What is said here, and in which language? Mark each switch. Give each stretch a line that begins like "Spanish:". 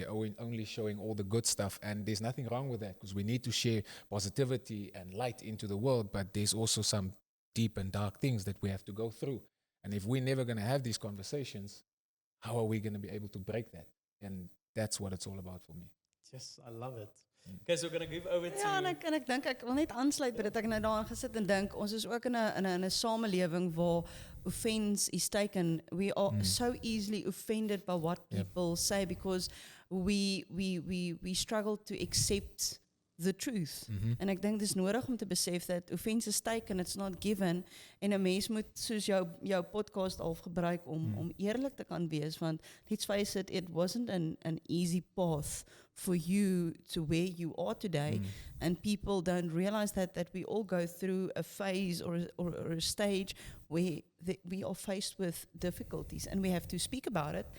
English: We're only showing all the good stuff. And there's nothing wrong with that, because we need to share positivity and light into the world. But there's also some deep and dark things that we have to go through. And if we're never going to have these conversations, how are we going to be able to break that? And that's what it's all about for me. Yes, I love it. Okay, so we're going to give over to
Afrikaans: Ja, en ek dink ek wil net aansluit by dit. Ek nou daaraan gesit en dink ons is ook in 'n samelewing waar
English: offense is taken. We are so easily offended by what people say, because we struggle to accept the truth.
Afrikaans: En ek dink dis nodig om te besef dat
English: offense is taken, it's not given,
Afrikaans: en 'n mens moet soos jou podcast al gebruik om eerlik te kan wees, want
English: let's face it, it wasn't an easy path for you to where you are today, and people don't realize that we all go through a phase or a stage where we are faced with difficulties, and we have to speak about it.